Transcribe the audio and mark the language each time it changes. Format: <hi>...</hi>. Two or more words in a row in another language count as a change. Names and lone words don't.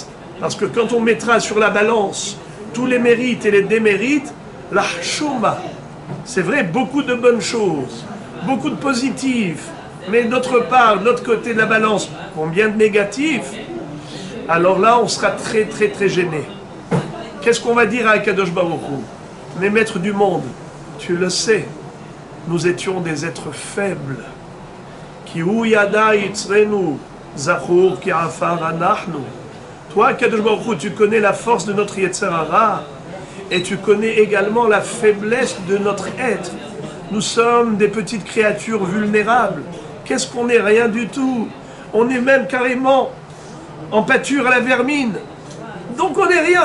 <fr>Parce que quand on mettra sur la balance tous les mérites et les démérites, la chouma, c'est vrai, beaucoup de bonnes choses, beaucoup de positifs, mais d'autre part, de l'autre côté de la balance, combien de négatifs? Alors là, on sera très très très gêné. Qu'est-ce qu'on va dire à</fr> <he>הקדוש ברוך הוא?</he> <fr>Les maîtres du monde, tu le sais, nous étions des êtres faibles.</fr> <he>כי הוא ידע יצרנו זכור כי עפר אנחנו.</he> <fr>Toi,</fr> <he>הקדוש ברוך הוא,</he> <fr>tu connais la force de notre</fr> <he>יצר הרע</he> <fr>et tu connais également la faiblesse de notre être. Nous sommes des petites créatures vulnérables. Qu'est-ce qu'on n'est? Rien du tout. On est même carrément en pâture à la vermine. Donc on n'est rien.</fr>